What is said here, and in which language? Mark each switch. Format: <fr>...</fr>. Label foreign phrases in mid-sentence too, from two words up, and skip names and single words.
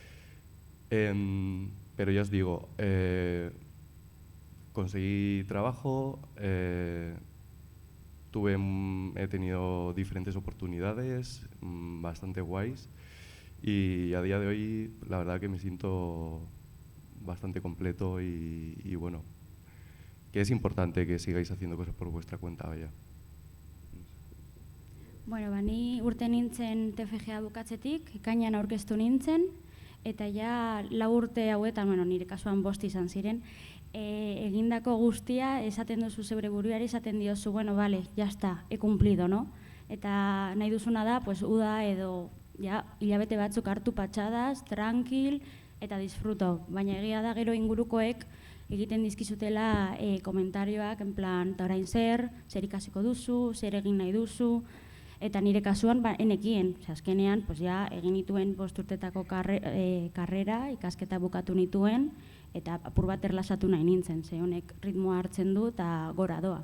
<es>Pero ya os digo, conseguí trabajo, he tenido diferentes oportunidades bastante guays y a día de hoy la verdad que me siento bastante completo y bueno, que es importante que sigáis haciendo cosas por vuestra cuenta, vaya.</es> <eu>Bueno, ni urte nintzen TFG bukatzetik, ekainean aurkeztu nintzen, eta ja 4 urte hauetan, bueno, nire kasuan 5 izan ziren, egindako guztia esaten duzu zeure buruari, esaten diozu, bueno,</eu> <es>vale, ya está, he cumplido, no?</es> <eu>Eta nahi duzuna da, pues, uda edo ja, hilabete batzuk hartu patxadas, tranquil, eta disfruto. Baina egia da gero ingurukoek egiten dizkizutela komentarioak,</eu> <es>en plan,</es> <eu>ta orain zer ikasiko duzu, zer egin nahi duzu, eta nire kasuan enekien, azkenean, pues ja, egin nituen 5 urtetako karrera, ikasketa bukatu nituen, eta apur bat erlasatu nahi nintzen, ze honek ritmoa hartzen du eta gora doa.</eu>